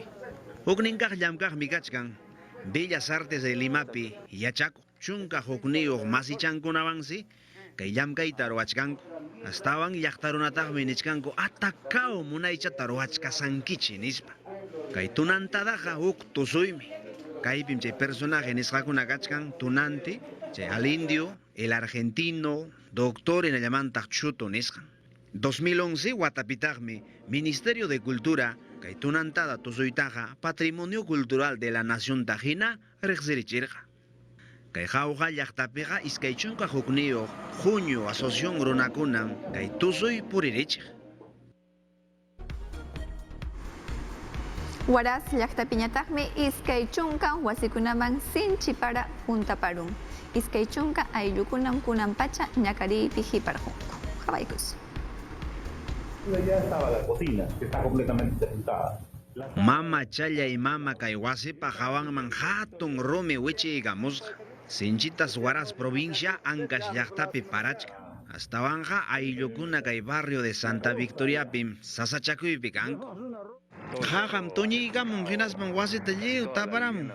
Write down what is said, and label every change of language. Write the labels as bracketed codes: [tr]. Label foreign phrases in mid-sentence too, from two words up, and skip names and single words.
[qu] Hukninkaq llamkaqmi kachkan Bellas Artes de Limapi yachakuq chunka hukniyuq masichankunawansi kay llamkayta ruwachkanku. Astawan llaqtarunataqmi nichkanku atakaw munaychata ruwachkasankichi nispa. Kay tunantadaqa huk tusuymi. Kaypim chay personaje nisqakuna kachkan tunanti, chay [es] al indio, el argentino, [qu] doctor hinallamantaq chuto nisqan. 2011 watapitaqmi Ministerio de Cultura kay tunantada tusuytaqa Patrimonio Cultural de la Nación tajina riqsirichirqa. Kay jawqa llaqtapiqa iskay chunka hukniyuq junio asociación runakunan kay tusuy puririchiq. Waras llaqtapiñataqmi iskay chunka wasikunaman sinchipara puntaparun. Iskay chunka ayllukunan kunanpacha ñakariypi hiparqunku. Qhawaykus. [es] Ya estaba la cocina, que está completamente sepultada. [qu] Mama challa y mama kay wasipa hawanman hatun rumi wichiykamusqa. Sinchitas Waras provincia Ancash llaqtapi parachka. Astawanja ayllukuna kay barrio de Santa Victoriapim sasachakuypi kanku. Qaqam tuñiykamun hinaspan wasita lliw taparamun.